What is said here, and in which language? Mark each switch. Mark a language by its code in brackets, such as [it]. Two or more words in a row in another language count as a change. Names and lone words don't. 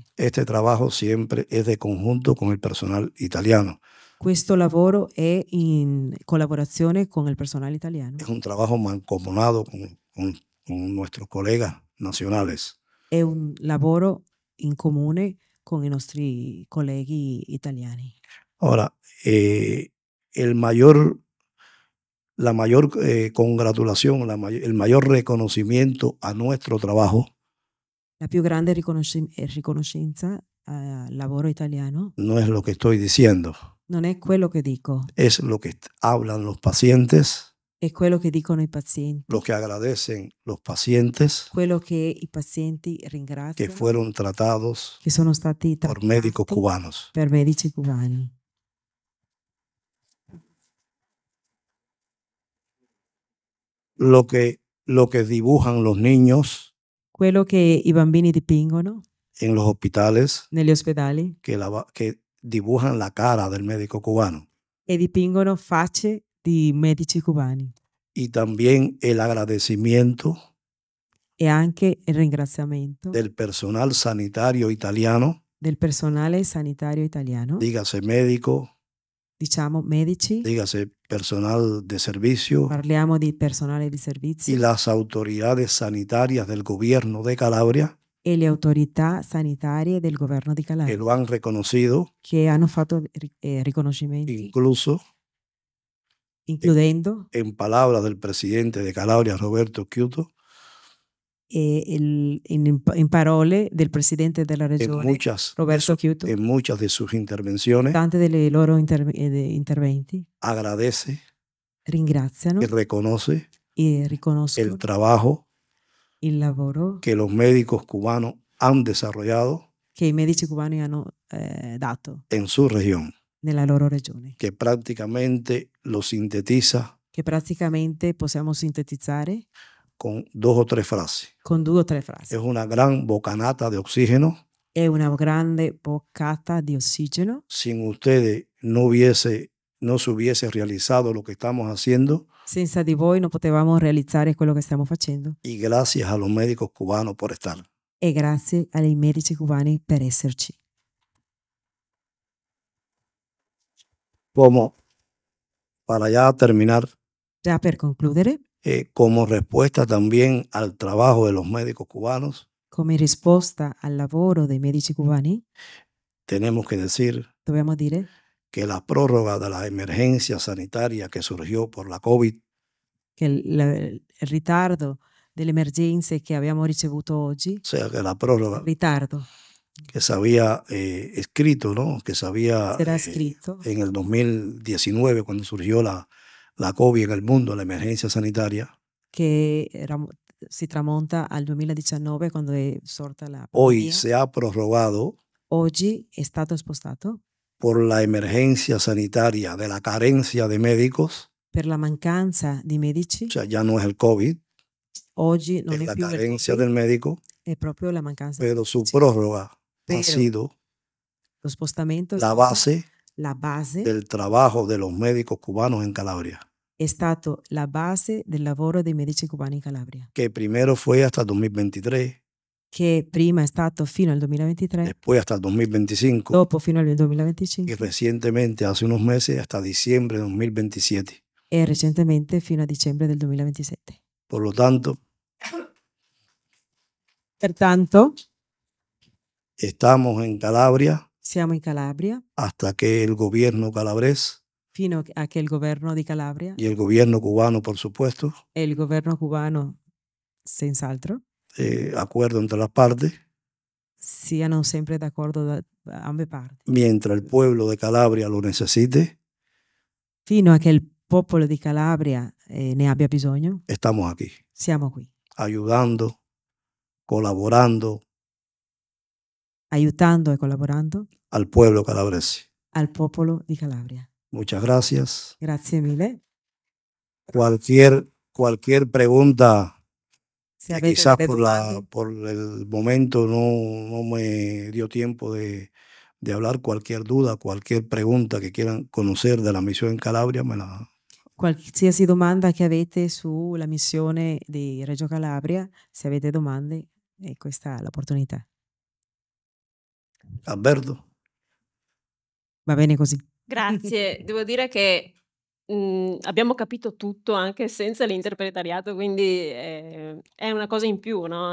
[es] Este trabajo siempre es de conjunto con el personal italiano. [it] Questo lavoro è in collaborazione con il personale italiano. [es] Es un trabajo mancomunado con nuestros colegas nacionales. [it] È un lavoro in comune con i nostri colleghi italiani. [es] Ahora, la mayor congratulación, el mayor reconocimiento a nuestro trabajo [it] La più grande riconoscenza al lavoro italiano [es] no es lo que estoy diciendo, [it] non è quello che dico, [es] es lo que hablan los pacientes, [it] è quello che dicono i pazienti, [es] lo que agradecen los pacientes [it] quello che i pazienti [es] que [it] ringraziano, [es] fueron tratados [it] che sono stati [es] por médicos [it] trattati [es] cubanos. [it] per medici cubani. [es] Lo que dibujan los niños [it] Quello che i bambini dipingono [es] en los hospitales, [it] negli ospedali [es] que dibujan la cara del médico cubano, [it] e dipingono facce di medici cubani [es] y también el agradecimiento [it] e anche il ringraziamento [es] del personal sanitario italiano, [it] del personale sanitario italiano, [es] dígase médico, [it] diciamo medici, [es] dígase personal de servicio [it] parliamo di personale di servizio [es] y las autoridades sanitarias del gobierno de Calabria [it] e le autorità sanitarie del governo di [es] que [it] Calabria [es] lo han reconocido, [it] che hanno fatto riconoscimenti, [es] incluso [it] includendo [es] en palabras del presidente de Calabria, Roberto Kioto, [it] in parole del presidente della [es] en [it] regione [es] muchas, [it] Roberto Kyoto, [es] en muchas de sus intervenciones [it] tante delle loro interventi [es] agradece [it] ringraziano [es] y reconoce [it] e riconoscono [es] el trabajo [it] il lavoro [es] que los médicos cubanos han desarrollado [it] che i medici cubani hanno dato [es] en su región, [it] nella loro regione, [es] que prácticamente lo sintetiza [it] che praticamente possiamo sintetizzare [es] con 2 o 3 frases. [it] con 2 o 3 frasi. [es] Es una gran bocanata de oxígeno. [it] È una grande boccata di ossigeno. [es] Sin ustedes no se hubiese realizado lo que estamos haciendo, [it] Senza di voi non potevamo realizzare quello che stiamo facendo. [es] y gracias a los médicos cubanos por estar. [it] E grazie ai medici cubani per esserci. [es] Como para ya terminar, [it] Già per concludere, [es] como respuesta también al trabajo de los médicos cubanos, [it] come risposta al lavoro dei medici cubani, [es] tenemos que decir [it] dobbiamo dire [es] que la prórroga de la emergencia sanitaria que surgió por la COVID [it] che il ritardo delle emergenze che abbiamo ricevuto oggi, [es] o sea, que la prórroga [it] ritardo [es] que se había escrito, ¿no? Que se había [it] sarà scritto [es] en el 2019, cuando surgió la COVID en el mundo, la emergencia sanitaria, [it] che si tramonta al 2019 quando è sorta la [es] hoy [it] pandemia. [es] se ha prorrogado [it] Oggi è stato spostato [es] por la emergencia sanitaria de la carencia de médicos, [it] per la mancanza di medici. [es] o sea, ya no es el COVID, [it] Oggi non [es] es [it] è [es] la [it] più il [es] carencia [it] Covid, [es] del médico, [it] è proprio la mancanza [es] pero [it] di [es] su [it] medici. [es] prórroga ha [it] Pero [es] sido [it] lo spostamento è [es] la [it] stato [es] base [it] la base, [es] del trabajo de los médicos cubanos en Calabria, [it] è stato la base del lavoro dei medici cubani in Calabria, [es] que primero fue hasta el 2023, [it] che prima è stato fino al 2023, [es] después hasta el 2025 [it] dopo fino al [es] y [it] 2025 [es] recientemente, hace unos meses, hasta diciembre de 2027. [it] e recentemente fino a dicembre del 2027. [es] Por lo tanto, [it] Pertanto, [es] estamos en Calabria [it] siamo in Calabria [es] hasta que el gobierno calabrés [it] fino a che il governo di Calabria [es] y el gobierno cubano, por supuesto, [it] e il governo cubano, senz'altro, [es] acuerdo entre las partes, [it] siano sempre d'accordo da ambe parti, [es] mientras el pueblo de Calabria lo necesite, [it] fino a che il popolo di Calabria ne abbia bisogno, [es] estamos aquí, [it] siamo qui, [es] ayudando, colaborando [it] aiutando e collaborando [es] al pueblo calabrese. [it] al popolo di Calabria. [es] Muchas gracias. [it] Grazie mille. [es] Cualquier pregunta, [it] Se [es] que [it] avete [es] quizás [it] delle domande, [es] por el momento no me dio tiempo de hablar, cualquier duda, cualquier pregunta que quieran conocer de la misión en Calabria, me la [it] qualsiasi domanda che avete sulla missione di Reggio Calabria, se avete domande, questa è l'opportunità. Alberto. Va bene così. Grazie, devo dire che abbiamo capito tutto anche senza l'interpretariato, quindi è una cosa in più, no?